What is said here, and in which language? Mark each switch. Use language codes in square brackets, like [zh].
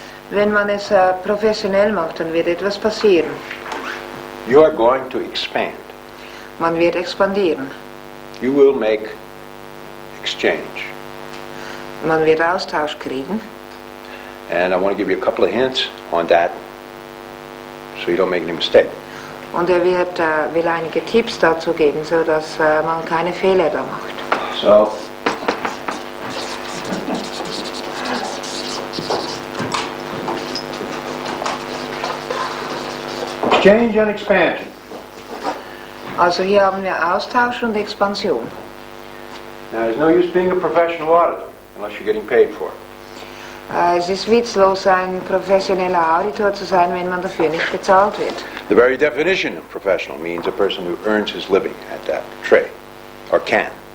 [de] wenn man es professionell macht, dann wird etwas passieren. [en] You are going to expand. [de] Man wird expandieren. [en] You will make exchange. [de] Man wird Austausch kriegen. [en] And I want to give you a couple of hints on that so you don't make any mistake. [de] Und er will einige Tipps dazu geben, sodass man keine Fehler da macht. [en] So, exchange and expansion. [de] Also hier haben wir Austausch und Expansion. [en] Now, there's no use being a professional auditor unless you're getting paid for it. [de] Es ist witzlos, ein professioneller Auditor zu sein, wenn man dafür nicht bezahlt wird. [en] The very definition of professional means a person who earns his living at that trade, or can.